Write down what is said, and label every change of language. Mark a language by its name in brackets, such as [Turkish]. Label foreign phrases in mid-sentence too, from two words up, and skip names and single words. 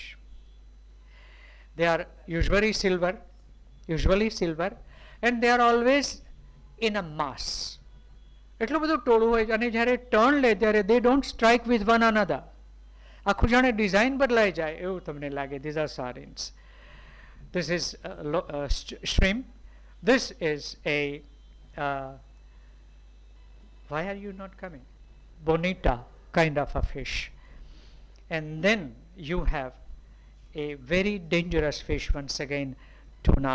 [English] They are usually silver, and they are always in a mass. [Gujarati] એટલું બધું ટોળું હોય અને જ્યારે ટર્ન લે ત્યારે [English] they don't strike with one another. [Gujarati] આખું જાણે ડિઝાઇન બદલાઈ જાય એવું તમને લાગે. [English] These are sardines. This is shrimp. This is a why are you not coming? Bonita kind of a fish. And then you have a very dangerous fish once again, tuna.